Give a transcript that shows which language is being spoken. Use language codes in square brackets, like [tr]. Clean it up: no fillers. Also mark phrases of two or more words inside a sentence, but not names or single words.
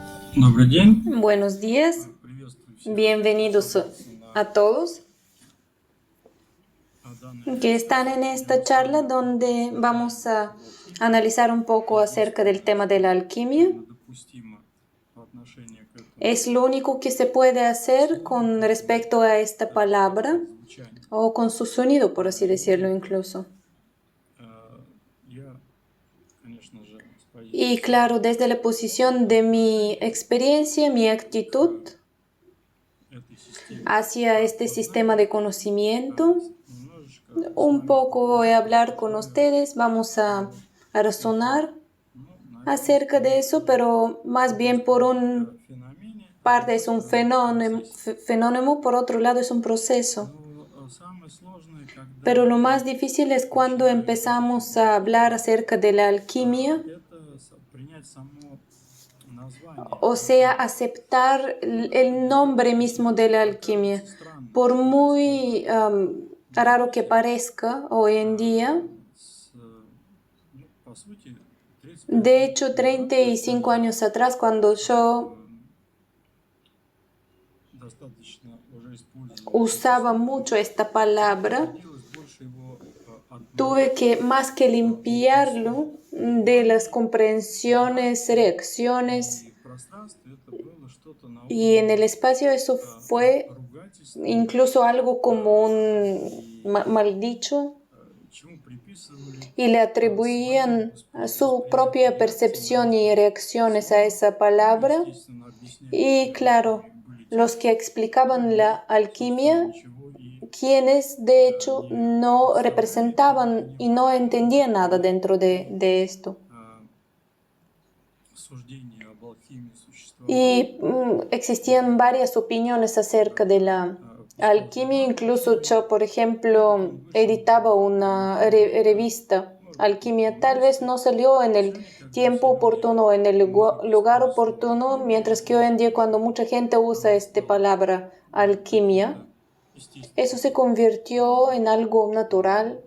[ru] Добрый день. [es] Buenos días, [ru] Приветствую всех [es] bienvenidos a todos [ru] данной [es] que están en esta charla donde vamos a analizar un poco acerca del tema de la alquimia. [ru] допустимо по отношению к этому [es] Es lo único que se puede hacer con respecto a esta palabra [ru] звучанию. [es] o con su sonido, por así decirlo incluso. [ru] Я, конечно же, с позиции [es] Y claro, desde la posición de mi experiencia, mi actitud [ru] этой системы [es] hacia este sistema de conocimiento, [ru] немножечко с [es] un [ru] вами [es] poco voy a hablar con [ru] поразмышляю. [es] ustedes, vamos a razonar [ru] Ну, наверное, [es] acerca de eso, pero más bien por un [ru] феномене, [es] parte es un fenómeno, por otro lado es un proceso. [ru] но самое сложное, когда [es] Pero lo más difícil es cuando empezamos a hablar acerca de la alquimia, [ru] это принять само название. [es] o sea, aceptar el nombre mismo de la alquimia. Por muy raro que parezca hoy en día, [ru] По сути, 35 [es] de hecho, 35 años atrás, cuando yo [ru] достаточно уже использовал, [es] usaba mucho esta palabra, [ru] приходилось больше его [es] tuve que más que limpiarlo de las comprensiones, reacciones, [ru] и в пространстве это было что-то на [es] y en [ru] уровне [es] el espacio eso fue [ru] ругательства, [es] incluso algo como un mal dicho, [ru] чему приписывали [es] y le atribuían a su propia percepción y reacciones a esa palabra. [ru] естественно, объяснять [es] Y claro, [ru] были те, [es] los que explicaban la alquimia, [ru] ничего и [es] quienes de hecho no representaban y no entendían nada dentro de esto. [ru] суждения об алхимии существовали. [es] Y existían varias opiniones acerca de la alquimia. Incluso yo, por ejemplo, editaba una revista Alquimia. Tal vez no salió en el tiempo oportuno, en el lugar oportuno, mientras que hoy en día cuando mucha gente usa esta palabra alquimia, eso se convirtió en algo natural,